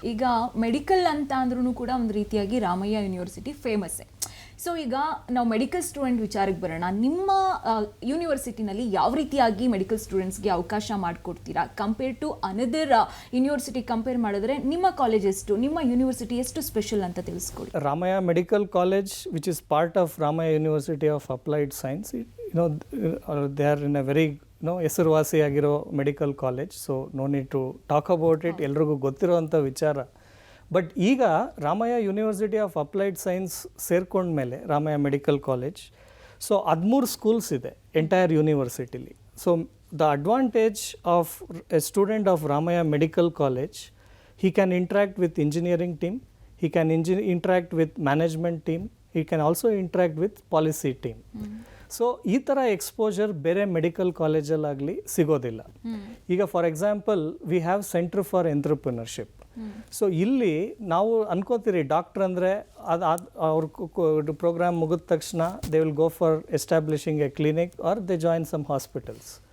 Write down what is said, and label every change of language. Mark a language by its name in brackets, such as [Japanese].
[Kannada] ಈಗ ಮೆಡಿಕಲ್ ಅಂತ ಅಂದ್ರೂ ಕೂಡ ಒಂದು ರೀತಿಯಾಗಿ ರಾಮಯ್ಯ ಯೂನಿವರ್ಸಿಟಿ ಫೇಮಸ್ಸೇ. ಸೊ ಈಗ ನಾವು ಮೆಡಿಕಲ್ ಸ್ಟೂಡೆಂಟ್ ವಿಚಾರಕ್ಕೆ ಬರೋಣ. ನಿಮ್ಮ ಯೂನಿವರ್ಸಿಟಿನಲ್ಲಿ ಯಾವ ರೀತಿಯಾಗಿ ಮೆಡಿಕಲ್ ಸ್ಟೂಡೆಂಟ್ಸ್ಗೆ ಅವಕಾಶ ಮಾಡಿಕೊಡ್ತೀರಾ? [English] compare to another university [Kannada] compare ಮಾಡಿದ್ರೆ ನಿಮ್ಮ ಕಾಲೇಜ್ ಎಷ್ಟು, ನಿಮ್ಮ ಯೂನಿವರ್ಸಿಟಿ ಎಷ್ಟು ಸ್ಪೆಷಲ್ ಅಂತ ತಿಳಿಸ್ಕೊಡಿ. [English] Ramaiah Medical College, which is part of Ramaiah University of Applied Science, they are in a very [Kannada] ಹೆಸರುವಾಸಿಯಾಗಿರೋ medical college. [English] so no need to talk about it, [Kannada] ಎಲ್ರಿಗೂ ಗೊತ್ತಿರೋವಂಥ ವಿಚಾರ. But ಈಗ Ramaiah university of applied science ಸೇರ್ಕೊಂಡ್ಮೇಲೆ Ramaiah medical college, so 13 schools ಇದೆ entire ಯೂನಿವರ್ಸಿಟಿಲಿ. [English] So the advantage of a student of Ramaiah medical college, he can interact with engineering team, he can interact with management team, he can also interact with policy team. [Kannada] So ಈ ಥರ exposure ಬೇರೆ medical ಕಾಲೇಜಲ್ಲಾಗಲಿ ಸಿಗೋದಿಲ್ಲ. [English] ಈಗ for example we have centre for entrepreneurship. [Kannada] So ಇಲ್ಲಿ ನಾವು ಅನ್ಕೋತೀರಿ doctor ಅಂದರೆ ಅವ್ರ program ಮುಗಿದ ತಕ್ಷಣ [English] They will go for establishing a clinic or they join some hospitals.